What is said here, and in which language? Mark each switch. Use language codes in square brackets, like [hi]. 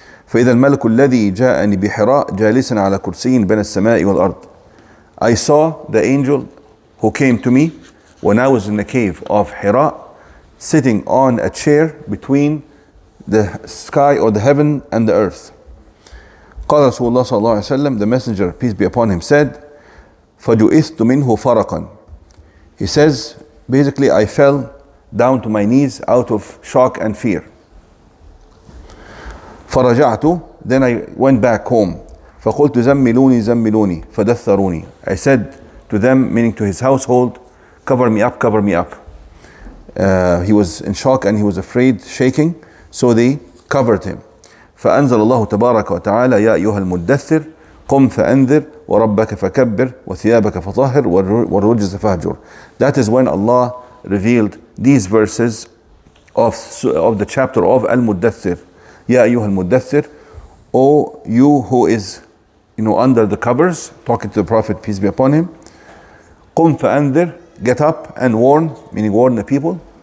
[ar] فَإِذَا الْمَلَكُ الَّذِي جَاءَنِي بِحِرَاء جَالِسًا عَلَى كُرْسِيٍّ بَيْنَ السَّمَاءِ وَالْأَرْضِ. [en] I saw the angel who came to me when I was in the cave of Hira, sitting on a chair between the sky or the heaven and the earth. [ar] قال رسول الله صلى الله عليه وسلم, [en] the Messenger, peace be upon him, said, [ar] فَجُئِثْتُ مِنْهُ فَرَقًا. [en] He says, basically I fell down to my knees out of shock and fear. [ar] فَرَجَعْتُ, [en] then I went back home. [ar] فَقُلْتُ زَمِّلُونِي زَمِّلُونِي فَدَثَّرُونِي. [en] I said to them, meaning to his household, cover me up, cover me up. He was in shock and he was afraid, shaking, so they covered him. [ar] فأنزل الله تبارك وتعالى يا أيها المدثر قم فأنذر وربك فكبر وثيابك فطهر والرجز فاهجر. [en] That is when Allah revealed these verses of the chapter of Al-Muddathir. [ar] يا أيها المدثر, [en] O you who is under the covers, talking to the Prophet, peace be upon him. [ar] قم فأنذر, [en] get up and warn, meaning warn the people.